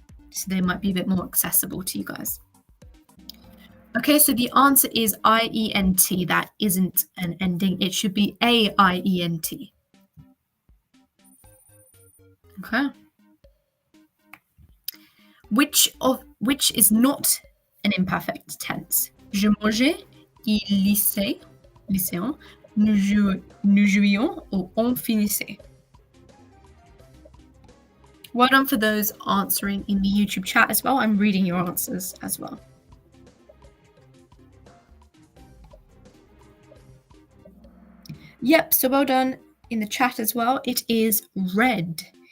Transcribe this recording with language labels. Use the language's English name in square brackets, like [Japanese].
[English] So they might be a bit more accessible to you guys. Okay, so the answer is IENT. That isn't an ending. It should be AIENT. Okay. Which is not an imperfect tense? [French] Je mangeais, il lisait, lycéen, nous jouions, or on finissait. [English] Well done for those answering in the YouTube chat as well. I'm reading your answers as well. Yep, so well done in the chat as well. It is red.